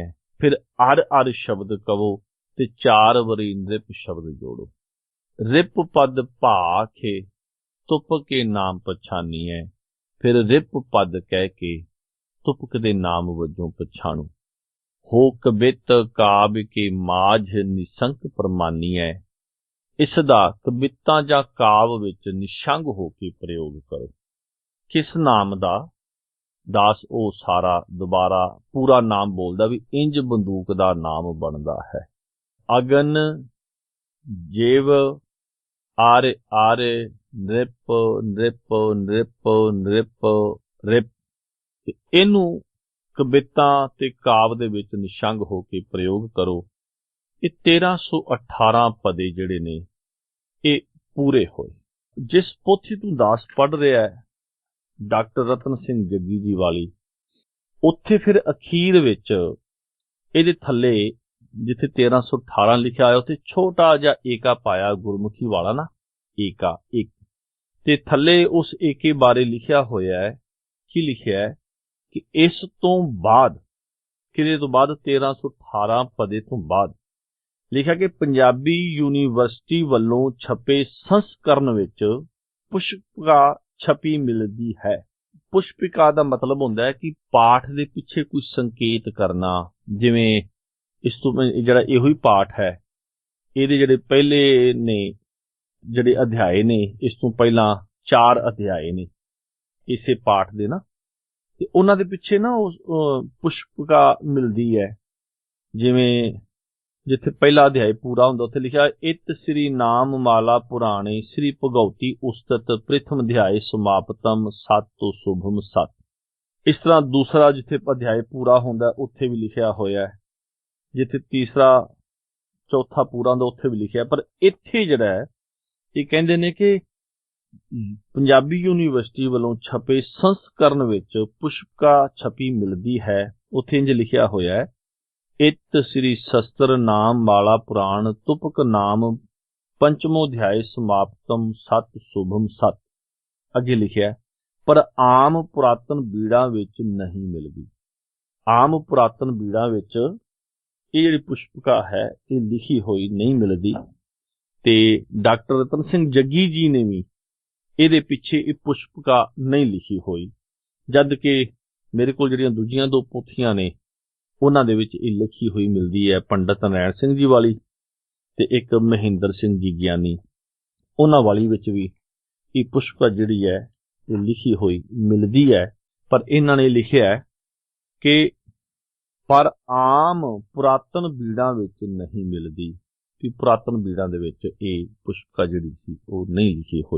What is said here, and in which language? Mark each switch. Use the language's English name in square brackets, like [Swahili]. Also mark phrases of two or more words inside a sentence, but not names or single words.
[Punjabi] ਫਿਰ ਆਰਯ ਆਰਯ ਸ਼ਬਦ ਕਹੋ ਤੇ 4 ਵਾਰੀ ਨ੍ਰਿਪ ਸ਼ਬਦ ਜੋੜੋ। [Braj] रिप पद भाखे तुप के नाम पछानी है। [Punjabi] ਫਿਰ ਰਿਪ ਪਦ ਕਹਿ ਕੇ ਤੁਪਕ ਦੇ ਨਾਮ ਵਜੋਂ ਪਛਾਣੋ। [Braj] हो कबित काव्य के माझ निसंक प्रमानी है। [Punjabi] ਇਸਦਾ ਕਬਿਤਾਂ ਜਾਂ ਕਾਵ ਵਿਚ ਨਿਸ਼ੰਗ ਹੋਕੇ ਪ੍ਰਯੋਗ ਕਰੋ। ਕਿਸ ਨਾਮ ਦਾ? ਦਾਸ ਓ ਸਾਰਾ ਦੋਬਾਰਾ ਪੂਰਾ ਨਾਮ ਬੋਲਦਾ ਭੀ ਇੰਜ ਬੰਦੂਕ ਦਾ ਨਾਮ ਬਣਦਾ ਹੈ। [Braj] अगन जेव आर्य आर्य नृप नृप नृप नृप रिप। [Punjabi] ਇਨੂੰ ਕਵਿਤਾ ਤੇ ਕਾਵ ਦੇ ਵਿਚ ਨਿਸ਼ੰਗ ਹੋਕੇ ਪ੍ਰਯੋਗ ਕਰੋ। ਯੇ 1318 ਪਦੇ ਜਿਹੜੇ ਨੇ ਯੇ ਪੂਰੇ ਹੋਏ। ਜਿਸ ਪੋਥੀ ਤੂੰ ਦਾਸ ਪੜ੍ਹ ਰਿਹਾ ਹੈ ਡਾਕਟਰ ਰਤਨ ਸਿੰਘ ਜੱਗੀ ਜੀ ਵਾਲੀ, ਉੱਥੇ ਫਿਰ ਅਖੀਰ ਵਿਚ ਇਹਦੇ ਥੱਲੇ ਜਿੱਥੇ 1318 ਲਿਖਿਆ ਆਇਆ ਉੱਥੇ ਛੋਟਾ ਜਿਹਾ ਏਕਾ ਪਾਇਆ ਗੁਰਮੁਖੀ ਵਾਲਾ ਨਾ, ਏਕਾ ਏਕ ਤੇ ਥੱਲੇ ਉਸ ਏਕੇ ਬਾਰੇ ਲਿਖਿਆ ਹੋਇਆ ਹੈ ਕੀ ਲਿਖਿਆ ਹੈ ਕਿ ਇਸ ਤੋਂ ਬਾਅਦ ਕਿਲੇ ਤੋਂ ਬਾਅਦ 1318 ਪਦੇ ਤੋਂ ਬਾਅਦ ਲਿਖਾ ਕਿ ਪੰਜਾਬੀ ਯੂਨੀਵਰਸਿਟੀ ਵਾਲੋਂ ਛਪੇ ਸੰਸਕਰਣ ਵਿਚ ਪੁਸ਼ਪਿਕਾ ਛਪੀ ਮਿਲਤੀ ਹੈ। ਪੁਸ਼ਪਿਕਾ ਕਾ ਮਤਲਬ ਹੋਂਦਾ ਹੈ ਕਿ ਪਾਠ ਕੇ ਪਿੱਛੇ ਕੋਈ ਸੰਕੇਤ ਕਰਨਾ, ਜਿਵੇਂ ਇਸ ਤੋਂ ਜਿਹੜਾ ਇਹੋ ਹੀ ਪਾਠ ਹੈ, ਇਹਦੇ ਜਿਹੜੇ ਪਹਿਲੇ ਨੇ ਜਿਹੜੇ ਅਧਿਆਇ ਨੇ, ਇਸ ਤੋਂ ਪਹਿਲਾ 4 ਅਧਿਆਇ ਨੇ ਇਸੇ ਪਾਠ ਦੇ ਨਾ, ਤੇ ਉਨ੍ਹਾਂ ਦੇ ਪਿੱਛੇ ਨਾ ਪੁਸ਼ਪਿਕਾ ਮਿਲਦੀ ਹੈ। ਜਿਵੇਂ ਜਿੱਥੇ ਪਹਿਲਾ ਅਧਿਆਇ ਪੂਰਾ ਹੁੰਦਾ ਉੱਥੇ ਲਿਖਿਆ [Braj] इत श्री नाम माला पुराणे श्री भगवती उस्तत प्रथम अध्याय समाप्तम सत शुभम सत। [Punjabi] ਇਸ ਤਰ੍ਹਾਂ ਦੂਸਰਾ ਜਿੱਥੇ ਅਧਿਆਇ ਪੂਰਾ ਹੁੰਦਾ ਉੱਥੇ ਭੀ ਲਿਖਿਆ ਹੋਇਆ ਹੈ, ਜਿੱਥੇ ਤੀਸਰਾ ਚੌਥਾ ਪੂਰਾ ਹੁੰਦਾ ਉੱਥੇ ਭੀ ਲਿਖਿਆ। ਪਰ ਇੱਥੇ ਜਿਹੜਾ ਹੈ ਯੇ ਕਹਿੰਦੇ ਨੇ ਕਿ ਪੰਜਾਬੀ ਯੂਨੀਵਰਸਿਟੀ ਵਾਲੋਂ ਛਪੇ ਸੰਸਕਰਣ ਵਿਚ ਪੁਸ਼ਪਿਕਾ ਛਪੀ ਮਿਲਦੀ ਹੈ। ਉੱਥੇ ਇੰਜ ਲਿਖਿਆ ਹੋਇਆ ਹੈ [Braj] इत श्री शस्त्र नाम माला पुराण तुपक नाम पंचमो अध्याय समाप्तम सत शुभम सत। [Punjabi] ਅੱਗੇ ਲਿਖਿਆ ਪਰ ਆਮ ਪੁਰਾਤਨ ਬੀੜਾਂ ਵਿਚ ਨਹੀਂ ਮਿਲਦੀ। ਆਮ ਪੁਰਾਤਨ ਬੀੜਾਂ ਵਿਚ ਯੇ ਜਿਹੜੀ ਪੁਸ਼ਪਿਕਾ ਹੈ ਯੇ ਲਿਖੀ ਹੋਈ ਨਹੀਂ ਮਿਲਦੀ। ਤੇ ਡਾਕਟਰ ਰਤਨ ਸਿੰਘ ਜੱਗੀ ਜੀ ਨੇ ਭੀ ਇਹਦੇ ਪਿੱਛੇ ਇਹ ਪੁਸ਼ਪਿਕਾ ਨਹੀਂ ਲਿਖੀ ਹੋਈ, ਜਦ ਕਿ ਮੇਰੇ ਕੋ ਜਿਹੜੀਆਂ ਦੂਜੀਆਂ 2 ਪੋਥੀਆਂ ਨੇ ਉਹਨਾਂ ਦੇ ਵਿੱਚ ਇਹ ਲਿਖੀ ਹੋਈ ਮਿਲਦੀ ਹੈ। ਪੰਡਤ ਨਰੈਣ ਸਿੰਘ ਜੀ ਵਾਲੀ ਤੇ ਇੱਕ ਮਹਿੰਦਰ ਸਿੰਘ ਜੀ ਗਿਆਨੀ, ਉਹਨਾਂ ਵਾਲੀ ਵਿੱਚ ਵੀ ਇਹ ਪੁਸ਼ਪਿਕਾ ਜਿਹੜੀ ਹੈ ਇਹ ਲਿਖੀ ਹੋਈ ਮਿਲਦੀ ਹੈ। ਪਰ ਇਹਨਾਂ ਨੇ ਲਿਖਿਆ ਕਿ ਪਰ ਆਮ ਪੁਰਾਤਨ ਬੀੜਾਂ ਵਿੱਚ ਨਹੀਂ ਮਿਲਦੀ, ਕਿ ਪੁਰਾਤਨ ਬੀੜਾਂ ਦੇ ਵਿੱਚ ਇਹ ਪੁਸ਼ਪਿਕਾ ਜਿਹੜੀ ਸੀ ਉਹ ਨਹੀਂ ਲਿਖੀ ਹੋਈ।